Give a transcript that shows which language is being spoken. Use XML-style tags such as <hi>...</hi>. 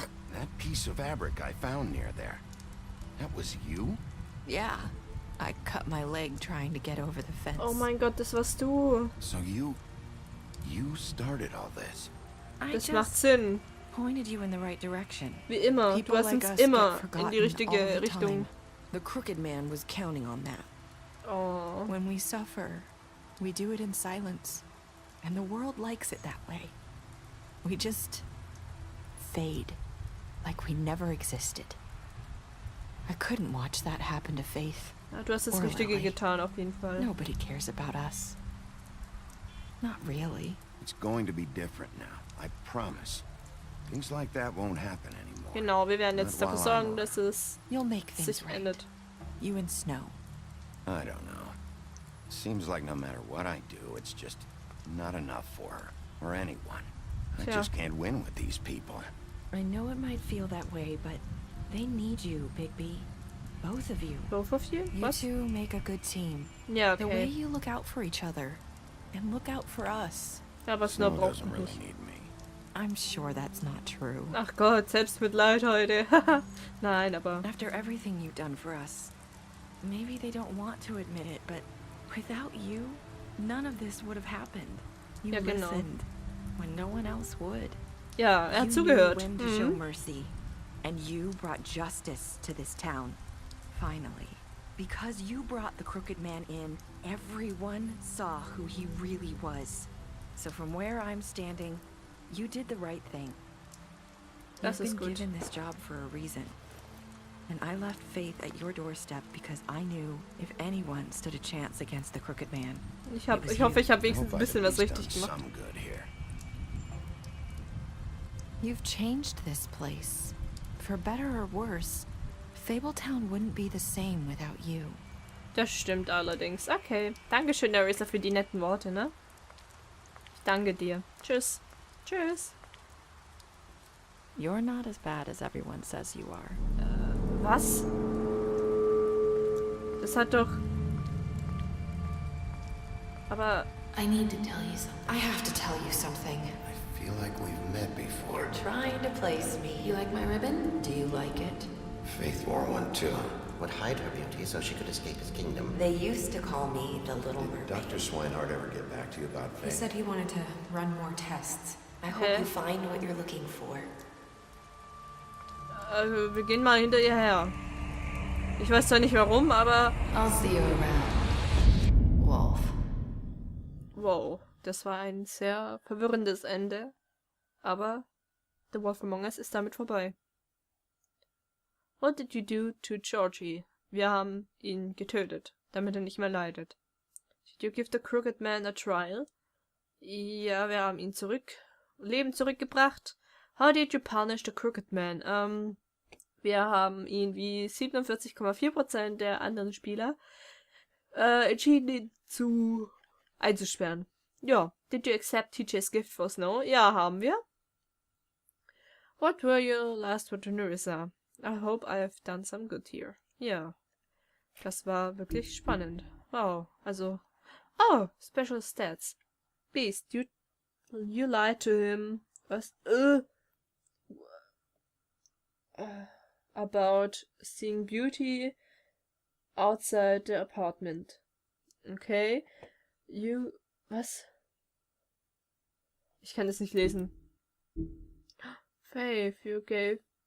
<en>So that piece of fabric I found near there, that was you? Yeah. I cut my leg trying to get over the fence.</en> <de>Oh mein Gott, das warst du.</de> <en>So you started all this.</en> <de>Das macht Sinn.</de> <en>Pointed you in the right direction.</en> <de>Wie immer, du hast uns immer in die richtige Richtung.</de> <en>The crooked man was counting on that. Oh. When we suffer, we do it in silence. And the world likes it that way. We just fade, like we never existed. I couldn't watch that happen to Faith.</en> <de>Ja, du hast das Richtige getan, auf jeden Fall.</de> <en>Nobody cares about us. Not really. It's going to be different now, I promise. Things like that won't happen anymore.</en> <de>Genau, wir werden jetzt dafür sorgen, dass es sich ändert.</de> <en>You and Snow. I don't know. Seems like no matter what I do, it's just not enough for her or anyone. I just can't win with these people. I know it might feel that way, but they need you, Bigby. Both of you. Both of you? You two make a good team.</en> <de>Ja, okay.</de> <en>The way you look out for each other and look out for us.</en> <de>Ja, aber Snow braucht</de> <en>doesn't</en> <de>mich</de> <en>really</en> <de>nicht.</de> <en>need me. I'm sure that's not true.</en> <de>Ach Gott, Selbstmitleid heute. Nein, aber...</de> <en>After everything you've done for us, maybe they don't want to admit it, but without you, none of this would have happened. You listened when no one else would. Ja, hat zugehört. You knew when to show mercy, and you brought justice to this town. Finally, because you brought the crooked man in, everyone saw who he really was. So from where I'm standing, you did the right thing. You've been given this job for a reason. And I left Faith at your doorstep because I knew if anyone stood a chance against the crooked man.</en> <de>Ich hoffe, ich habe wenigstens ein bisschen was richtig gemacht.</de> <en>You've changed this place. For better or worse, Fabletown wouldn't be the same without you.</en> <de>Das stimmt allerdings. Okay. Dankeschön, Nerissa, für die netten Worte, ne? Ich danke dir. Tschüss. Tschüss.</de> <en>You're not as bad as everyone says you are.</en> <de>Was? Das hat doch... Aber...</de> <en>I need to tell you something. I have to tell you something. I feel like we've met before. You're trying to place me. You like my ribbon? Do you like it? Faith wore one too. Would hide her beauty so she could escape his kingdom. They used to call me the Little Mermaid. Did Dr. Swinehart ever get back to you about Faith? He said he wanted to run more tests. I hope you find what you're looking for.</en> <de>Also, wir gehen mal hinter ihr her. Ich weiß zwar nicht warum, aber...</de> <en>I'll see you around. Wolf.</en> <de>Wow, das war ein sehr verwirrendes Ende. Aber The Wolf Among Us ist damit vorbei.</de> <en>What did you do to Georgie?</en> <de>Wir haben ihn getötet, damit er nicht mehr leidet.</de> <en>Did you give the crooked man a trial?</en> <de>Ja, wir haben ihn Leben zurückgebracht.</de> <en>How did you punish the crooked man?</en> <de>Wir haben ihn wie 47,4% der anderen Spieler entschieden, ihn einzusperren.</de> <en>Ja, did you accept TJ's gift for Snow?</en> <de>Ja, haben wir.</de> <en>What were your last word to Nerissa? I hope I have done some good here.</en> <de>Ja, das war wirklich spannend.</de> <en>Wow, also... Oh, special stats. Beast, you lied to him. Was? About seeing beauty outside the apartment.</en> <de>Okay. Was? Ich kann das nicht lesen.</de> <en>Faith, you gave...</en>